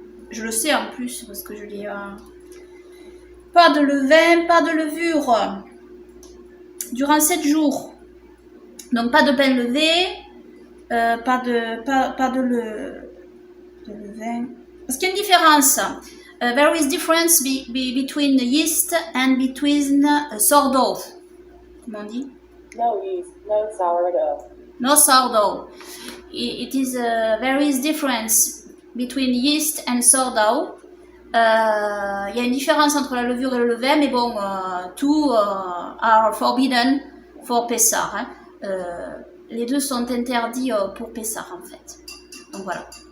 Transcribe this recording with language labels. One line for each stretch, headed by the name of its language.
French: Je le sais en plus parce que je l'ai... Pas de levain, pas de levure. Durant 7 jours. Donc pas de pain levé, pas de levain. Parce qu'il y a une différence.
English: There is difference between yeast and between sourdough.
French: Comment on dit?
English: No yeast, no sourdough. No sourdough. It is there is difference between yeast and sourdough.
French: Il y a une différence entre la levure et le levain, mais bon, tout
English: are forbidden for
French: Pessah. Hein. Les deux sont interdits pour Pessah en fait. Donc voilà.